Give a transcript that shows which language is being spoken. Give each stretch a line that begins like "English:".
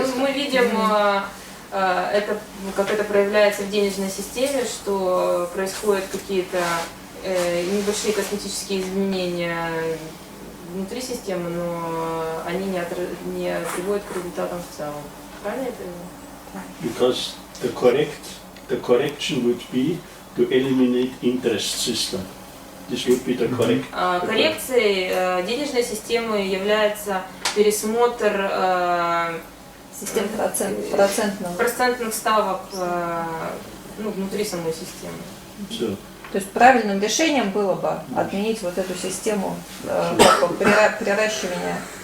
Russian: Мы видим, как это проявляется в денежной системе, что происходят какие-то небольшие косметические изменения внутри системы, но они не приводят к результатам в целом. Правильно я понимаю?
English: Because the correction would be to eliminate interest system. This would be the correct.
Russian: Коррекцией денежной системы является пересмотр систем процентных ставок внутри самой системы.
English: So.
Russian: То есть правильным решением было бы отменить вот эту систему приращивания